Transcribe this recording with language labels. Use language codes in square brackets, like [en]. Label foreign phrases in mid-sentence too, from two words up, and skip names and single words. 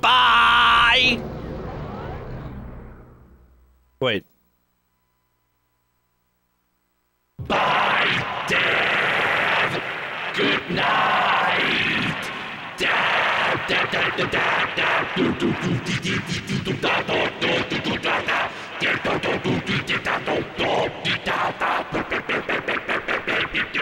[en] Bye! Wait. Bye, Dad! Good night! Dad! Dad, dad, dad, dad, dad. Do, do, do, dee, dee, dee, dee, do, da, do, do, do, do, da, da. Dee, do, do, do, dee, dee, da, do, do, dee, da, da. Be, be, be, be, be, be, be, be, be, be.